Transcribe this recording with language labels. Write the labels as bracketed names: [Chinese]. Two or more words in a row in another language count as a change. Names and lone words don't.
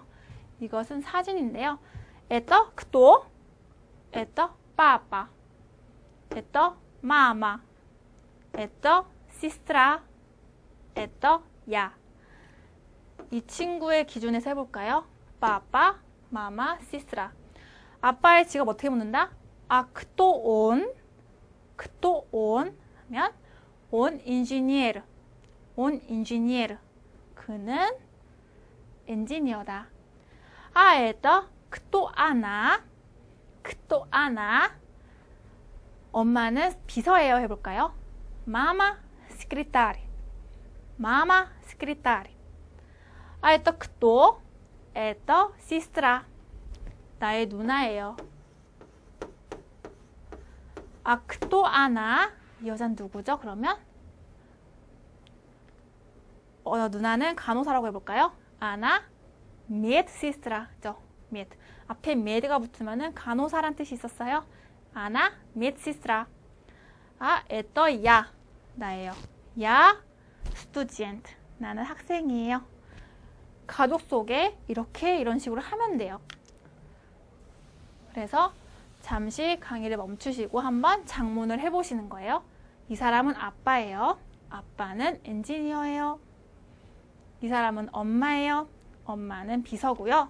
[Korean] 이것은 사진인데요. [Russian] это кто, это папа, это мама, это сестра, это я. [Korean] 이 친구의 기준에서 해볼까요? [Russian] папа, мама, сестра. [Korean] 아빠의 직업 어떻게 묻는다? [Russian] кто он? кто он? 하면 он инженер. он инженер. [Korean] 그는 엔지니어다. [Russian] это кто она? кто она? [Korean] 엄마는 비서예요. 해볼까요? [Russian] мама секретарь. мама секретарь. это кто? это сестра. [Korean] 나의 누나예요. [Russian] кто она? [Korean] 이 여자는 누구죠? 그러면 누나는 간호사라고 해볼까요? [Russian] она медсестра죠. med. [Korean] 앞에 med가 붙으면은 간호사란 뜻이 있었어요. [Russian] она медсестра. это я. 나예요. я студент. [Korean] 나는 학생이에요. 가족 속에 이렇게 이런 식으로 하면 돼요. 그래서 잠시 강의를 멈추시고 한번 작문을 해보시는 거예요. 이 사람은 아빠예요. 아빠는 엔지니어예요. 이 사람은 엄마예요. 엄마는 비서고요.